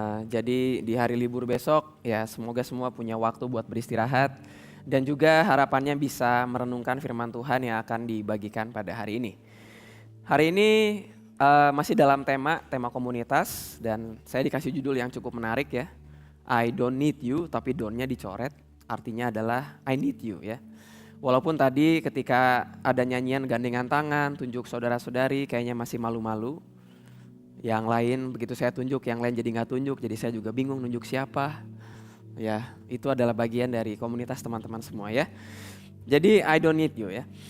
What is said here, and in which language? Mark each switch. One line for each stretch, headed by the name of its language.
Indonesian: Jadi di hari libur besok ya semoga semua punya waktu buat beristirahat. Dan juga harapannya bisa merenungkan firman Tuhan yang akan dibagikan pada hari ini. Hari ini masih dalam tema komunitas. Dan saya dikasih judul yang cukup menarik ya.
English: I don't need you,
Indonesian: tapi don't-nya dicoret. Artinya adalah
English: I need you
Indonesian: ya. Walaupun tadi ketika ada nyanyian gandengan tangan, tunjuk saudara-saudari kayaknya masih malu-malu. Yang lain begitu saya tunjuk, yang lain jadi gak tunjuk, jadi saya juga bingung nunjuk siapa. Ya, itu adalah bagian dari komunitas teman-teman semua ya. Jadi
English: I don't need you
Indonesian: ya.